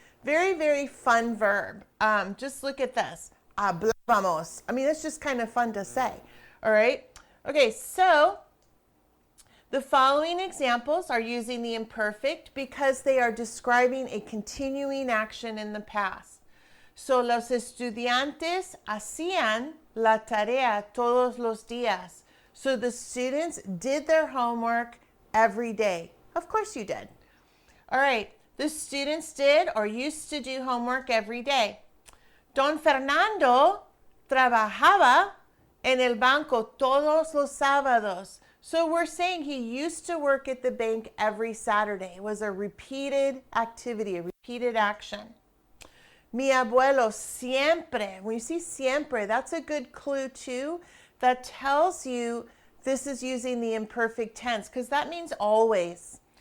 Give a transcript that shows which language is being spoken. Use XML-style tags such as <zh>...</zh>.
<en>Very, very fun verb. Just look at this. Hablábamos. I mean, it's just kind of fun to say. All right. Okay, so the following examples are using the imperfect because they are describing a continuing action in the past.</en> <es>So, los estudiantes hacían la tarea todos los días.</es> <en>So the students did their homework every day. Of course you did. All right. The students did or used to do homework every day.</en> <es>Don Fernando trabajaba En el banco todos los sábados.</es> <en>So we're saying he used to work at the bank every Saturday. It was a repeated activity, a repeated action.</en> <es>Mi abuelo siempre.</es> <en>When you see siempre, that's a good clue too. That tells you this is using the imperfect tense because that means always.</en>